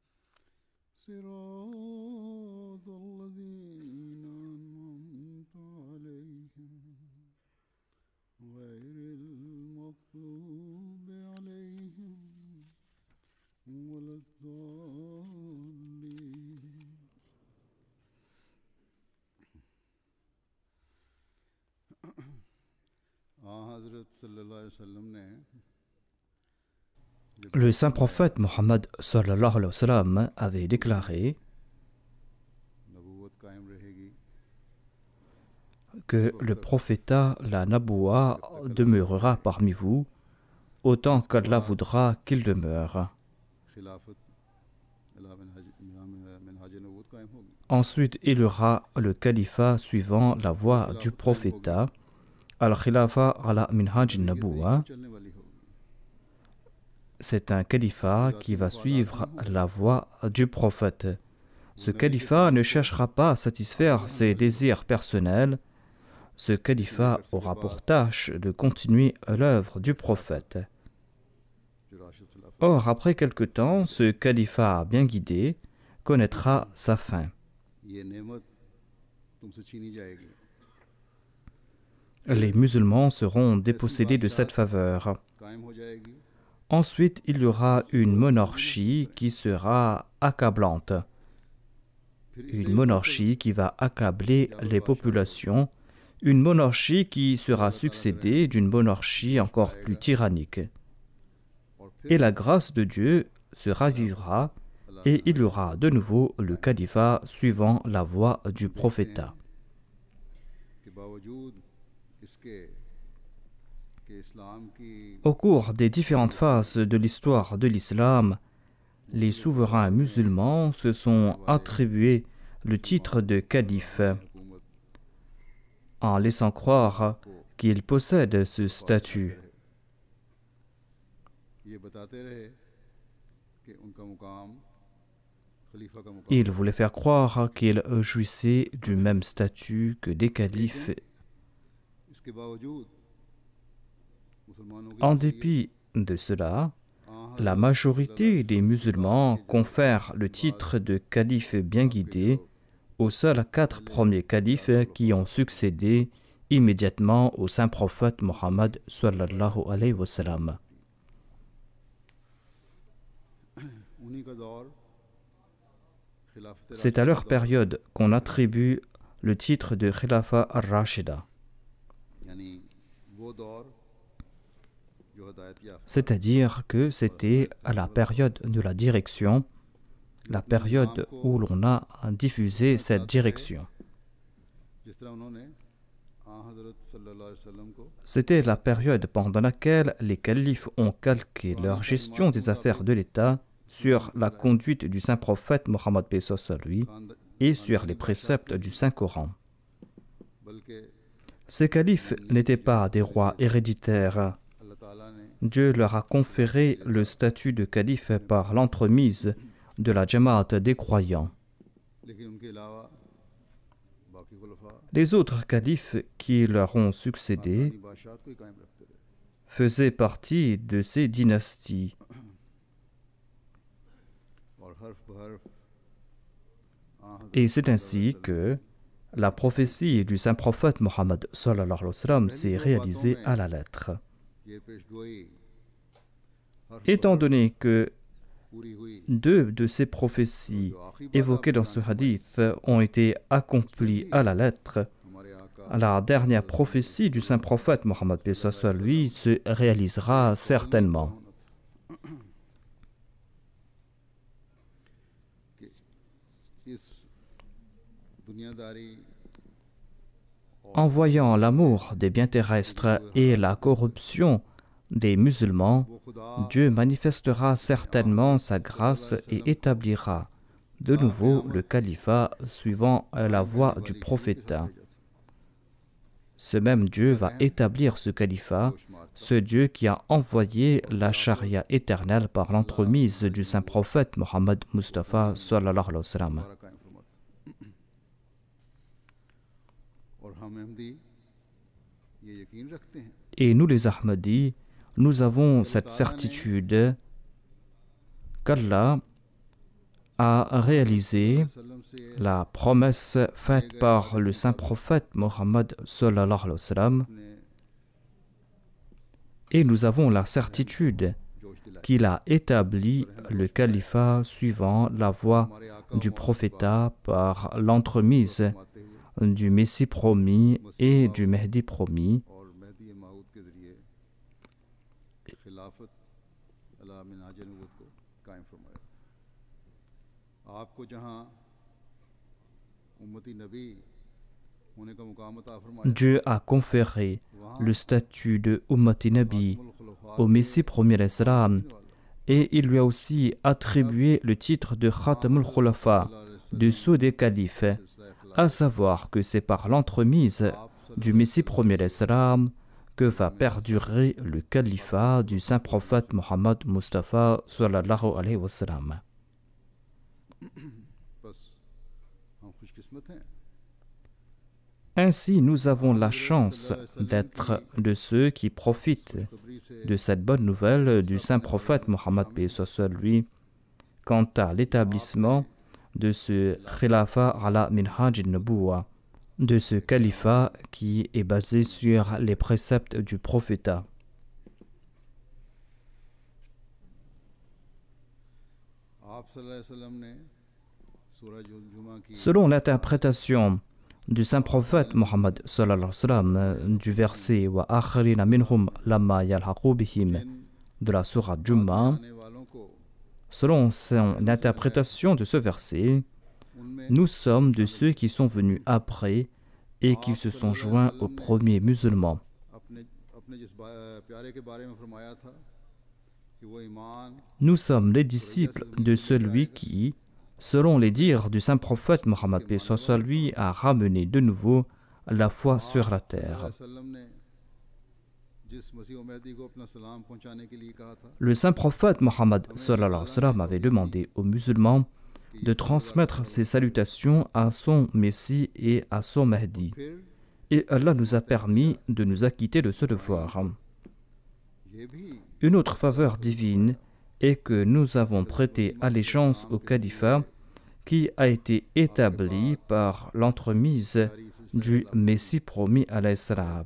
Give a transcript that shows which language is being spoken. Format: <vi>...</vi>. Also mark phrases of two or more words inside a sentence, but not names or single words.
<ar>صراط الذين أنعمت عليهم غير المغضوب عليهم ولا الضالين</ar> <ur>حضرت صلی اللہ علیہ وسلم نے</ur> <fr>Le saint prophète Mohammed</fr> <ar>صلى الله عليه وسلم</ar> <fr>avait déclaré</fr> <ur>نبوت قائم رہے گی</ur> <fr>que le prophétat, la Naboua, demeurera parmi vous autant qu'Allah voudra qu'il demeure.</fr> <ur>خلافت منہاج نبوت قائم ہوگی</ur> <fr>Ensuite, il y aura le califat suivant la voie du prophétat,</fr> <ar>الخلافة على منهاج النبوة.</ar> <ur>چلنے والی ہوگی</ur> <fr>C'est un califat qui va suivre la voie du prophète. Ce califat ne cherchera pas à satisfaire ses désirs personnels. Ce califat aura pour tâche de continuer l'œuvre du prophète.</fr> <ur>جو راشد خلافت</ur> <fr>Or, après quelque temps, ce califat bien guidé connaîtra sa fin.</fr> <ur>یہ نعمت تم سے چھینی جائے گی</ur> <fr>Les musulmans seront dépossédés de cette faveur.</fr> <ur>قائم ہو جائے گی</ur> <fr>Ensuite, il y aura une monarchie qui sera accablante. Une monarchie qui va accabler les populations. Une monarchie qui sera succédée d'une monarchie encore plus tyrannique. Et la grâce de Dieu se ravivera et il y aura de nouveau le califat suivant la voie du prophétat.</fr> <ur>کہ باوجود اس کے کہ اسلام کی</ur> <fr>Au cours des différentes phases de l'histoire de l'islam, les souverains musulmans se sont attribués le titre de calife حکومت en laissant croire qu'ils possèdent ce statut.</fr> <ur>یہ بتاتے رہے کہ ان کا مقام خلیفہ کا مقام</ur> <fr>Ils voulaient faire croire qu'ils jouissaient du même statut que des califes.</fr> <ur>اس کے باوجود مسلمانوں کی</ur> <fr>En dépit de cela, la majorité des musulmans confèrent le titre de calife bien guidé aux seuls 4 premiers califes qui ont succédé immédiatement au saint prophète Mohammed</fr> <ar>صلى الله عليه وسلم.</ar> <ur>انہی کا دور خلافت</ur> <fr>C'est à leur période qu'on attribue le titre de</fr> <ar>الخلافة الراشدة,</ar> <ur>یعنی وہ دور جو ہدایت یافتہ</ur> <fr>c'est-à-dire que c'était à la période de la direction, la période où l'on a diffusé cette direction.</fr> <ur>جس طرح انہوں نے حضرت</ur> <ar>صلی اللہ علیہ وسلم</ar> <ur>کو</ur> <fr>C'était la période pendant laquelle les califes ont calqué leur gestion des affaires de l'État sur la conduite du saint prophète Mohammed paix soit sur lui et sur les préceptes du Saint-Coran. بلکہ Ces califes n'étaient pas des rois héréditaires.</fr> <ur>اللہ تعالیٰ نے</ur> <fr>Dieu leur a conféré le statut de calife par l'entremise de la Jamaat des croyants.</fr> <ur>لیکن ان کے علاوہ باقی خلفاء</ur> <fr>Les autres califes qui leur ont succédé</fr> <ur>خاندانی بادشاہت کو ہی قائم رکھتے رہے</ur> <fr>faisaient partie de ces dynasties.</fr> <ur>اور حرف بحرف</ur> <fr>Et c'est ainsi que la prophétie du saint prophète Mohammed</fr> <ar>صلى الله عليه وسلم</ar> <fr>s'est réalisée à la lettre.</fr> <ur>یہ پیشگوئی حرف</ur> <fr>Étant donné que</fr> <ur>پوری ہوئی</ur> <fr>deux de ces prophéties évoquées dans ce hadith ont été accomplies à la lettre,</fr> <ur>ہمارے آقا</ur> <fr>la dernière prophétie du saint prophète Mohammed lui se réalisera certainement.</fr> <ur>اس دنیاداری</ur> <fr>En voyant l'amour des biens terrestres et la corruption des musulmans,</fr> <ur>وہ خدا</ur> <fr>Dieu manifestera certainement sa grâce et établira de nouveau le califat suivant la voie du prophète. Ce même Dieu va établir ce califat, ce Dieu qui a envoyé la charia éternelle par l'entremise du saint prophète Mohammed Mustafa</fr> <ar>صلى الله عليه وسلم.</ar> <ur>ہمارا قائم فرماتا اور ہم احمدی یہ یقین رکھتے ہیں</ur> <fr>Et nous les Ahmadis, nous avons cette certitude qu'Allah a réalisé</fr> <ur>وسلم سے</ur> <fr>la promesse faite par le saint prophète Mohammed</fr> <ar>صلى الله عليه وسلم,</ar> <fr>ने et nous avons la certitude</fr> <ur>جوش دلایا</ur> <fr>qu'il a établi le califat suivant la voie</fr> <ur>ہمارے آقا</ur> <fr>du prophète par l'entremise</fr> <ur>فرماتے ہوئے</ur> <fr>du Messie promis et du Mehdi promis,</fr> <ur>اور مہدی موعود کے ذریعے خلافت علی منہاج نبوت کو قائم فرمایا آپ کو جہاں امتی نبی ہونے کا مقام عطا فرمایا</ur> <fr>Dieu a conféré le statut de</fr> <ur>امتی نبی</ur> <fr>au Messie premier</fr> <ar>عليه السلام,</ar> <fr>et il lui a aussi attribué le titre de</fr> <ar>خاتم الخلفاء,</ar> <fr>de sceau des califes, à savoir que c'est par l'entremise du Messie premier</fr> <ar>عليه السلام</ar> <fr>que va perdurer le califat du saint prophète Mohammed Mustafa</fr> <ar>صلى الله عليه وسلم.</ar> <ur>بس ہم خوش قسمت ہیں</ur> <fr>Ainsi, nous avons la chance d'être de ceux qui profitent</fr> <ur>خبری سے</ur> <fr>de cette bonne nouvelle du saint prophète Mohammed paix soit sur lui quant à l'établissement de ce</fr> <ar>خلافة على منهاج النبوة,</ar> <fr>de ce califat qui est basé sur les préceptes du prophète.</fr> <ur>آپ صلی اللہ علیہ وسلم نے سورہ جمعہ کی</ur> <fr>Selon l'interprétation du saint prophète Mohammed</fr> <ar>صلى الله عليه وسلم,</ar> <fr>du verset</fr> <ar>وآخرين منهم لما يلحقوا بهم</ar> <fr>de la sourate Jumma,</fr> <ur>آنے والوں کو</ur> <fr>selon son interprétation de ce verset, उनमें nous sommes de ceux qui sont venus après et qui se sont joints aux premiers musulmans.</fr> <ur>اپنے اپنے جس پیارے کے بارے میں فرمایا تھا کہ وہ ایمان</ur> <fr>Nous sommes les disciples de celui qui, selon les dires du saint prophète Mohammed paix soit sur lui, a ramené de nouveau la foi sur la terre.</fr> <ur>وسلم نے جس مسیح اور مہدی کو اپنا سلام پہنچانے کے لیے کہا تھا</ur> <fr>Le saint prophète Mohammed</fr> <ar>صلى الله عليه وسلم</ar> <fr>avait demandé aux musulmans de transmettre ses salutations à son Messie et à son Mahdi. फिर Et Allah nous a permis de nous acquitter de ce devoir.</fr> <ur>یہ بھی</ur> <fr>Une autre faveur divine est que nous avons prêté allégeance au califat qui a été établi par l'entremise du Messie promis</fr> <ar>عليه السلام.</ar>